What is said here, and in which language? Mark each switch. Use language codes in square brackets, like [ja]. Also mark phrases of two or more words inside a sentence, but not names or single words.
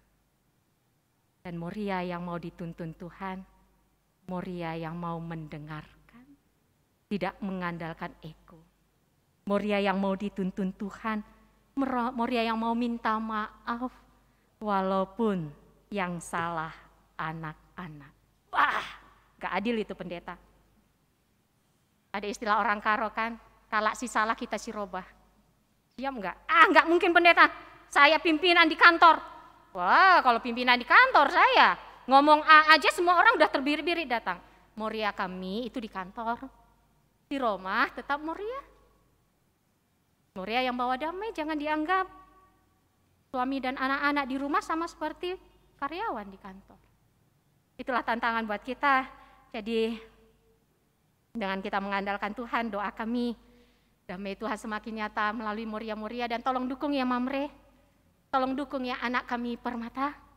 [id] Dan Moria yang mau dituntun Tuhan, Moria yang mau mendengarkan, tidak mengandalkan ego. Moria yang mau dituntun Tuhan, Moria yang mau minta maaf, walaupun yang salah anak-anak. Wah, gak adil itu pendeta. Ada istilah orang Karo kan, [btx] kalak si salah kita si robah. [id] Diam enggak? Enggak mungkin pendeta, saya pimpinan di kantor. Wah, kalau pimpinan di kantor saya ngomong A aja semua orang udah terbiri-biri datang. Moria kami itu di kantor, di rumah tetap Moria. Moria yang bawa damai, jangan dianggap suami dan anak-anak di rumah sama seperti karyawan di kantor. Itulah tantangan buat kita. Jadi dengan kita mengandalkan Tuhan, doa kami, damai Tuhan semakin nyata melalui Moria-Moria, dan tolong dukung ya Mamre, tolong dukung ya anak kami Permata.